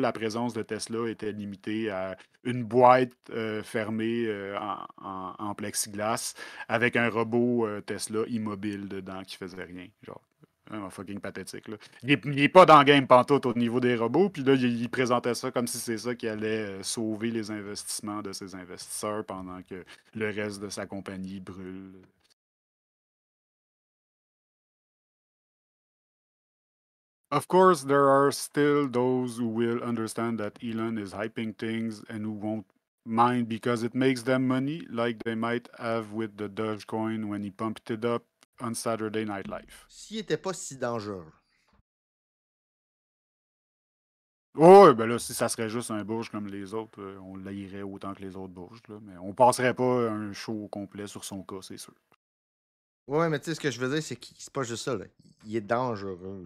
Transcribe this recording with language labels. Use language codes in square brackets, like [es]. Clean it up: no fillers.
[fr] La présence de Tesla était limitée à une boîte fermée en plexiglas avec un robot Tesla immobile dedans qui faisait rien. Genre. Fucking pathétique. Là. Il est pas dans le game pantoute au niveau des robots, puis là, il présentait ça comme si c'est ça qui allait sauver les investissements de ses investisseurs pendant que le reste de sa compagnie brûle. [en] Of course, there are still those who will understand that Elon is hyping things and who won't mind because it makes them money, like they might have with the Dogecoin when he pumped it up on Saturday Night Live. [fr] S'il était pas si dangereux. Ouais, ben là, si ça serait juste un Bush comme les autres, on l'aillerait autant que les autres Bush, là, mais on passerait pas un show au complet sur son cas, c'est sûr. Ouais, mais tu sais, ce que je veux dire, c'est que c'est pas juste ça. Là. Il est dangereux.